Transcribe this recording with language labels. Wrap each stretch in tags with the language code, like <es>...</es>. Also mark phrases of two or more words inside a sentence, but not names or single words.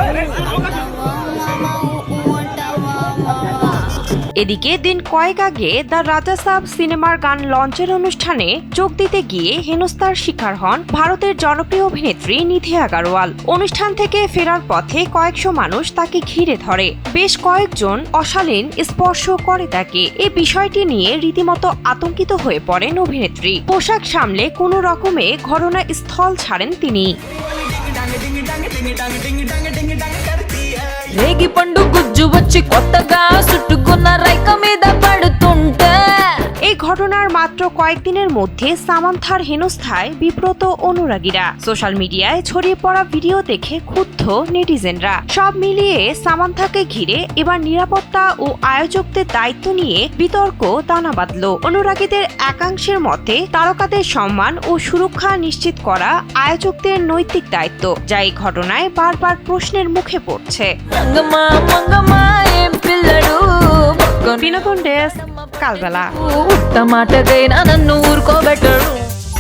<bn>এদিকে দিন কয়েক আগে দ্য রাজা সাব সিনেমার গান লঞ্চের অনুষ্ঠানে যোগ দিতে গিয়ে হেনস্থার শিকার হন ভারতের জনপ্রিয় অভিনেত্রী নিধি আগারওয়াল। অনুষ্ঠান থেকে ফেরার পথে কয়েকশো মানুষ তাকে ঘিরে ধরে। বেশ কয়েকজন অশালীন স্পর্শ করে তাকে। এই বিষয়টি নিয়ে রীতিমতো আতঙ্কিত হয়ে পড়েন অভিনেত্রী। পোশাক সামলে কোনো রকমে ঘটনাস্থল ছাড়েন তিনি।</bn> <te>రేగి పండు గుజ్జు వచ్చి కొత్తగా చుట్టుకున్న రైక మీద పడుతుంటే।</te> <bn>এই ঘটনার মাত্র কয়েকদিনের মধ্যে সামান্থার হেনস্থায় বিব্রত অনুরাগীরা। সোশ্যাল মিডিয়ায় ছড়িয়ে পড়া ভিডিও দেখে ক্ষুব্ধ নেটিজেনরা। সব মিলিয়ে সামান্থাকে ঘিরে এবার নিরাপত্তা ও আয়োজকদের দায়িত্ব নিয়ে বিতর্ক দানা বাঁধল। অনুরাগীদের একাংশের মতে তারকাদের সম্মান ও সুরক্ষা নিশ্চিত করা আয়োজকদের নৈতিক দায়িত্ব, যা এই ঘটনায় বারবার প্রশ্নের মুখে পড়ছে। বিনোদন ডেস্ক, কালবেলা।</bn> <te>టమాటకైనా నన్ను ఊరుకోబెట్టడు।</te>